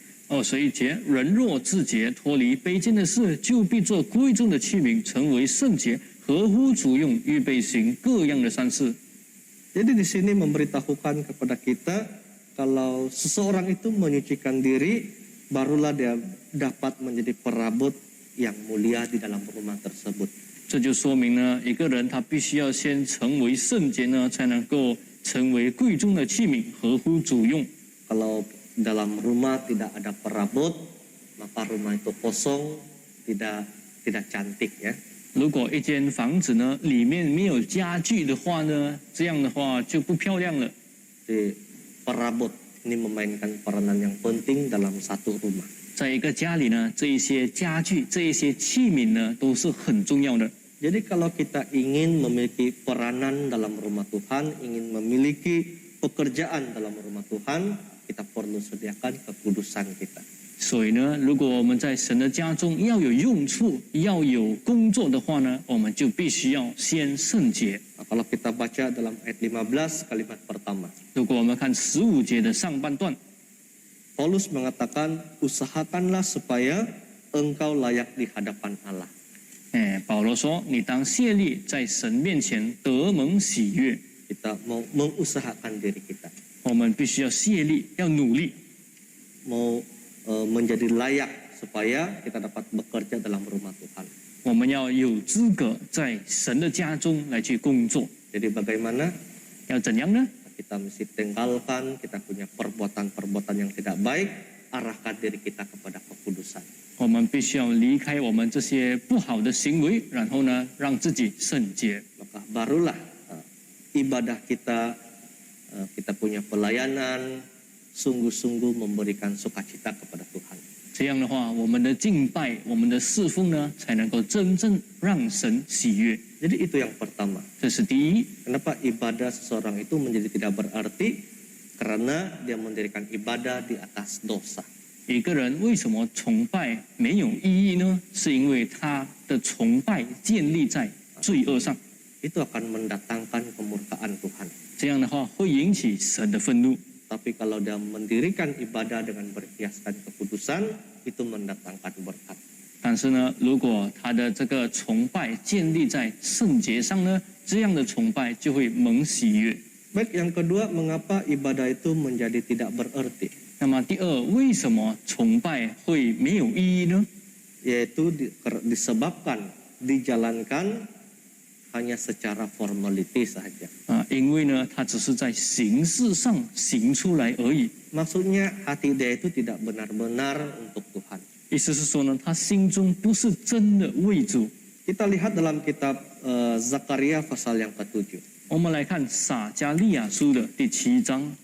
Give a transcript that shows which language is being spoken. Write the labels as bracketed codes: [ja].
[zh] 21节，人若自洁，脱离卑贱的事，就必做贵重的器皿，成为圣洁，合乎主用，预备行各样的善事。 [id] Jadi di sini memberitahukan kepada kita kalau seseorang itu menyucikan diri, barulah dia dapat menjadi perabot yang mulia di dalam rumah tersebut. [zh] 这就说明呢，一个人他必须要先成为圣洁呢，才能够成为贵重的器皿，合乎主用。 [id] Kalau dalam rumah tidak ada perabot, maka rumah itu kosong, tidak cantik ya. [zh] 如果一间房子呢里面没有家具的话呢，这样的话就不漂亮了。 [id] Jadi perabot ini memainkan peranan yang penting dalam satu rumah. [zh] 在一个家里呢，这一些家具、这一些器皿呢，都是很重要的。 [id] Jadi kalau kita ingin memiliki peranan dalam rumah Tuhan, ingin memiliki pekerjaan dalam rumah Tuhan, kita perlu sediakan kekudusan kita. [zh] 所以呢，如果我们在神的家中要有用处、要有工作的话呢，我们就必须要先圣洁。 [id] Nah, kalau kita baca dalam ayat 15 kalimat pertama, [zh] 如果我们看15节的上半段， [id] Paulus mengatakan, usahakanlah supaya engkau layak di hadapan Allah. [zh] 保罗说：“你当谢力，在神面前得蒙喜悦。 [id] Kita mau mengusahakan diri kita, [zh] 我们必须要谢力，要努力， [id] mau menjadi layak supaya kita dapat bekerja dalam rumah Tuhan. [zh] 我们要有资格在神的家中来去工作。 [id] Jadi bagaimana? [zh] 要怎样呢？ [id] Kita mesti tinggalkan, kita punya perbuatan-perbuatan yang tidak baik, arahkan diri kita kepada kekudusan. [zh] 我们必须要离开我们这些不好的行为，然后呢，让自己圣洁。 [id] Maka barulah ibadah kita, kita punya pelayanan, sungguh-sungguh memberikan sukacita kepada Tuhan. [zh] 这样的话，我们的敬拜、我们的侍奉呢，才能够真正让神喜悦。 [id] Jadi itu yang pertama. [zh] 这是第一。 [id] Kenapa ibadah seseorang itu menjadi tidak berarti? Karena dia mendirikan ibadah di atas dosa. [zh] 一个人为什么崇拜没有意义呢？是因为他的崇拜建立在罪恶上， [id] Itu akan mendatangkan kemurkaan Tuhan. [zh] 这样的话会引起神的愤怒。 [id] Tapi kalau dia mendirikan ibadah dengan berhiaskan kekudusan, itu mendatangkan berkat. [zh] 但是呢，如果他的这个崇拜建立在圣洁上呢，这样的崇拜就会蒙喜悦。 [id] Baik, yang kedua, mengapa ibadah itu menjadi tidak berarti? [zh] 那么第二，为什么崇拜会没有意义呢？ [id] Yaitu disebabkan dijalankan hanya secara formality saja. [zh] 因为呢，它只是在形式上行出来而已。 [id] Maksudnya hati dia itu tidak benar-benar untuk Tuhan. [zh] 意思是说呢，他心中不是真的为主。 [id] Kita lihat dalam kitab Zakaria pasal yang ke-7. [zh] 我们来看撒迦利亚书的第7章。